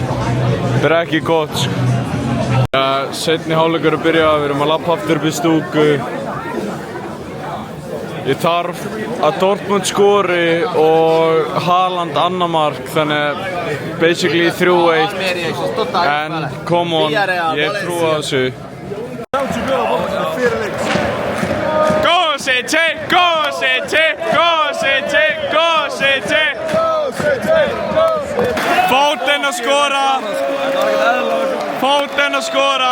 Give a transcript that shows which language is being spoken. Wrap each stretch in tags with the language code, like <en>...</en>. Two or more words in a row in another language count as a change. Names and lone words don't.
<is>Þetta er ekki gott. Seinni hálfleikur að byrja. Við erum að lappa aftur upp í stúku. Ég þarf að Dortmund skori og Haaland annar mark, þannig basically 3-1. En</is> <en>come on,</en> <is>ég trúi á þessu.</is> <en>Go City! Go City! Go City! Go City!</en> <is>Foden að skora! Foden að skora!</is>